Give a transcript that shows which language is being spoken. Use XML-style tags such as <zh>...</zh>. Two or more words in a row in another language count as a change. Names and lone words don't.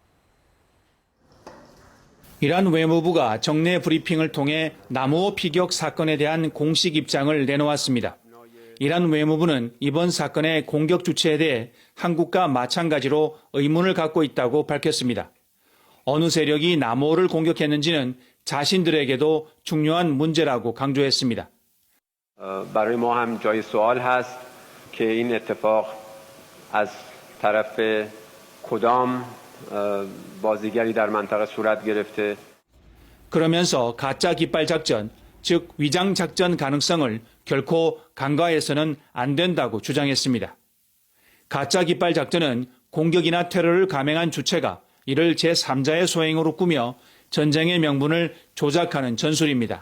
<ko>이란 외무부가 정례 브리핑을 통해 나무호 피격 사건에 대한 공식 입장을 내놓았습니다. 이란 외무부는 이번 사건의 공격 주체에 대해 한국과 마찬가지로 의문을 갖고 있다고 밝혔습니다. 어느 세력이 나무호를 공격했는지는 자신들에게도 중요한 문제라고 강조했습니다.</ko> <fa>برای ما هم جای سوال هست که این اتفاق از طرف کدام بازیگری در منطقه صورت گرفته.</fa> <ko>그러면서 가짜 깃발 작전, 즉 위장 작전 가능성을 결코 간과해서는 안 된다고 주장했습니다. 가짜 깃발 작전은 공격이나 테러를 감행한 주체가 이를 제3자의 소행으로 꾸며 전쟁의 명분을 조작하는 전술입니다.</ko>